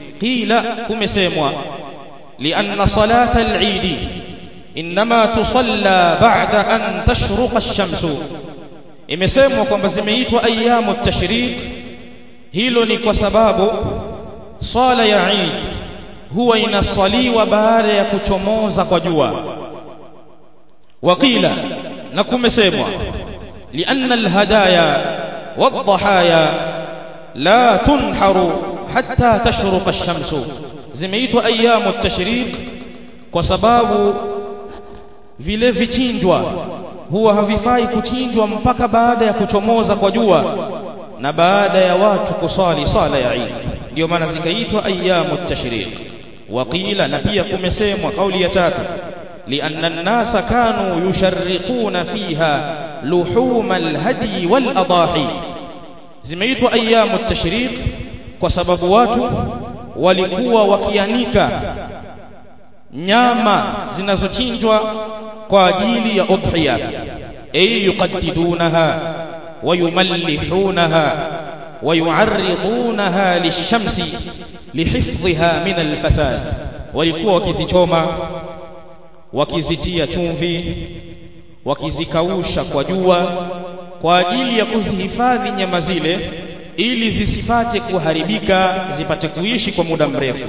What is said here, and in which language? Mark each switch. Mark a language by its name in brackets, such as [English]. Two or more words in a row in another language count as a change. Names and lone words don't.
[Arabic] Qila, kumesemwa لأن صلاة العيد إنما تصلى بعد أن تشرق الشمس, [Swahili] imesemwa kwamba zimeitwa [Arabic] أيام التشريق. [Swahili] Hilo ni kwa sababu swala ya Eid huwa inaswaliwa baada ya kuchomoza kwa jua. Waqila, na kumesemwa, [Arabic] لأن الهدايا والضحايا لا تنحر حتى تشرق الشمس, [Swahili] zimeitwa [Arabic] أيام التشريق [Swahili] kwa sababu vile vichinjwa huwa havifai kuchinjwa mpaka baada ya kuchomoza kwa jua na baada ya watu kusali sala ya Eid, ndio maana zikaitwa [Arabic] أيام التشريق. Waqila, [Swahili] na pia kumesemwa kauli ya tatu, [Arabic] لأن الناس كانوا يشرقون فيها لحوم الهدي والأضاحي, [Swahili] zimeitwa [Arabic] أيام التشريق [Swahili] kwa sababu watu walikuwa wakianika nyama zinazochinjwa kwa ajili ya udhiya, [Arabic] أي يقددونها ويملحونها ويعرضونها للشمس لحفظها من الفساد, [Swahili] walikuwa wakizichoma, wakizitia chumvi, wakizikausha kwa jua kwa ajili ya kuzihifadhi nyama zile ili zisipate kuharibika, zipate kuishi kwa muda mrefu.